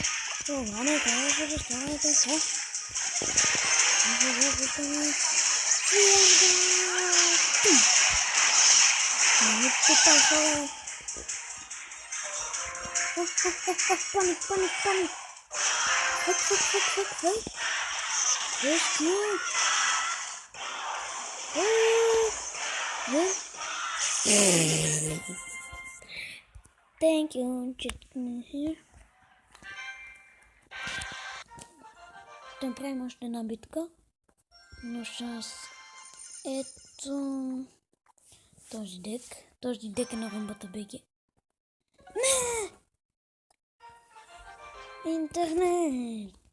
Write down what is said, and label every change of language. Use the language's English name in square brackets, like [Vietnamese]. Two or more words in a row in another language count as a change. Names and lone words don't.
[Bulgarian] Това не трябва да стане така. Не питай. Паник. Фак. [English] Rescue. Thank you. Here. [Bulgarian] Ще направим още една битка. Но сейчас ето този дек. Този дек е на румбата БГ. Не! Интернет!